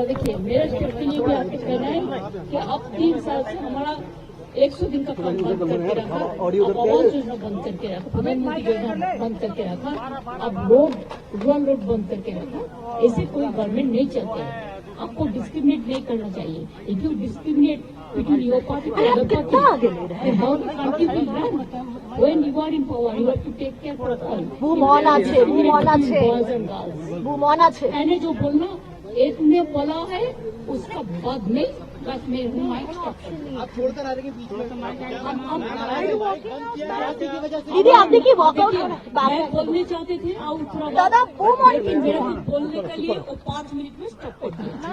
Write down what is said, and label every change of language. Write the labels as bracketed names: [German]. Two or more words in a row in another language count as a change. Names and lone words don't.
[Hindi] देखिए, मेरा कहना है कि अब 3 साल से हमारा 100 दिन का काम बंद करके रखा, अब आवास योजना बंद करके रखा, प्रधानमंत्री योजना बंद करके रखा, अब रुआन रोड बंद करके रखा। ऐसे कोई गवर्नमेंट नहीं चलते हैं। आपको डिस्क्रिमिनेट नहीं करना चाहिए। [English] If you discriminate between your party and other party, how the country will run? When you are in power, you have to take care for all. ভুমন আছে Boys and girls. ভুমন আছে [Hindi] मैंने जो बोलना एक ने बोला है उसका बाद में बस मैं हूँ [English] mic stop. [Hindi] आप छोड़कर आ रहे हैं बीच में दीदी आपने की वॉकआउट मैं बोलने चाहते थे और दादा वो लेकिन मेरे को बोलने के लिए वो 5 मिनट में स्टॉप कर दिया।